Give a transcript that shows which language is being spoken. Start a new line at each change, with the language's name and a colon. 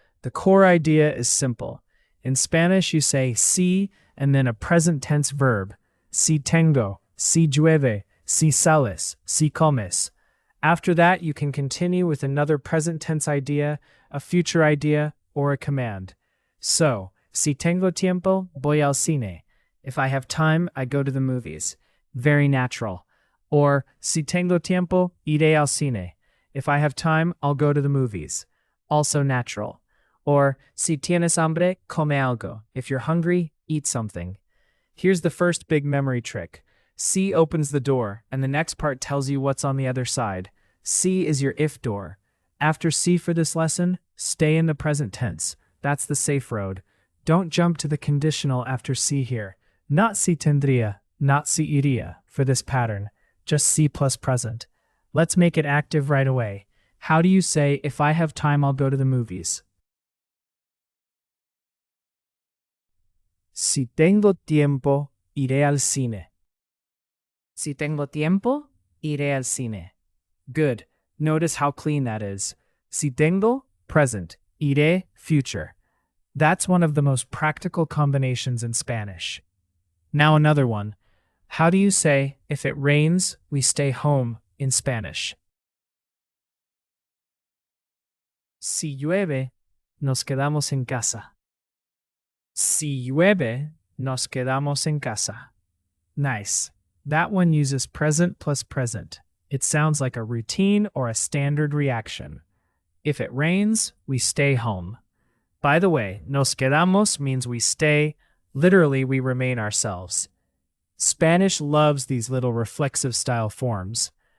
English: The core idea is simple. In Spanish, you say si and then a present tense verb.
Spanish: Si tengo, si llueve, si sales, si comes.
English: After that, you can continue with another present tense idea, a future idea, or a command.
Spanish: So, si tengo tiempo, voy al cine.
English: If I have time, I go to the movies. Very natural.
Spanish: Or, si tengo tiempo, iré al cine.
English: If I have time, I'll go to the movies. Also natural. Or,
Spanish: si tienes hambre, come algo.
English: If you're hungry, eat something. Here's the first big memory trick. Si opens the door, and the next part tells you what's on the other side. Si is your if door. After si for this lesson, stay in the present tense. That's the safe road. Don't jump to the conditional after si here. Not si tendría, not si iría for this pattern. Just si plus present. Let's make it active right away. How do you say, if I have time, I'll go to the movies?
Spanish: Si tengo tiempo, iré al cine. Si tengo tiempo, iré al cine.
English: Good. Notice how clean that is. Si tengo, present. Iré, future. That's one of the most practical combinations in Spanish. Now another one. How do you say, if it rains, we stay home in Spanish?
Spanish: Si llueve, nos quedamos en casa. Si llueve, nos quedamos en casa.
English: Nice. That one uses present plus present. It sounds like a routine or a standard reaction. If it rains, we stay home. By the way, nos quedamos means we stay. Literally, we remain ourselves. Spanish loves these little reflexive style forms.